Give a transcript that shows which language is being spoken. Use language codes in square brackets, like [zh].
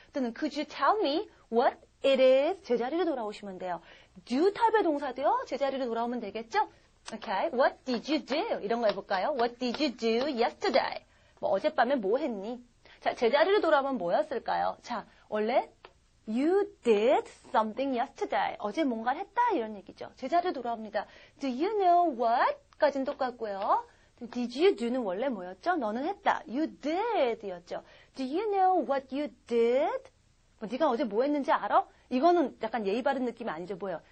[en] 또는 could you tell me what it is? [ko] 제자리로 돌아오시면 돼요. do 타입의 동사도요. 제자리로 돌아오면 되겠죠? [en] Okay? What did you do? [ko] 이런 거 해볼까요? [en] What did you do yesterday? [ko] 뭐 어젯밤에 뭐 했니? 자, 제자리로 돌아오면 뭐였을까요? 자, 원래 [en] You did something yesterday. [ko] 어제 뭔가를 했다 이런 얘기죠. 제자리로 돌아옵니다. [en] Do you know what? [ko] 까지는 똑같고요. [en] Did you do [ko] 는 원래 뭐였죠? 너는 했다. [en] You did 였죠. Do you know what you did? [ko] 네가 어제 뭐 했는지 알아? 이거는 약간 예의 바른 느낌이 아니죠. 뭐예요?